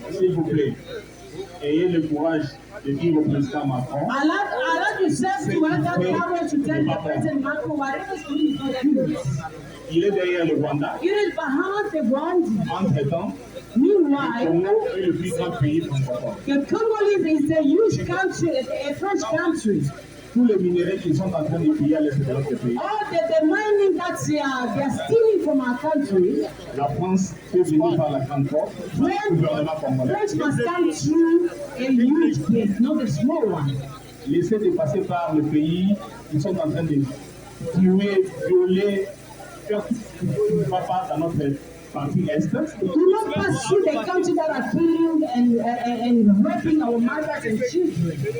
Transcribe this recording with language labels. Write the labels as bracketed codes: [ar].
[fr] S'il vous plaît, ayez le courage de dire au président Macron. [en] Allow yourself to have that power to tell the President Macron whatever is doing is not good. [fr] Il est derrière le Rwanda. [en] It is behind the Rwanda. [fr] Entre-temps, [en] meanwhile, [fr] le Congo est le plus grand pays francophone. [en] The Congolese is a huge country, a French country. [fr] Tous les minéraux qui sont en train de piller à l'est de notre pays. [en] All the mining that they are stealing from our country. [fr] La France peut venir par la grande porte. Le gouvernement congolais. [en] France must come through a huge gate, not a small one. [fr] Laissez de passer par le pays. Ils sont en train de tuer, violer, faire tout ce qui ne va pas dans notre partie est. [en] Do not pass through the country that are killing and raping our mothers and children.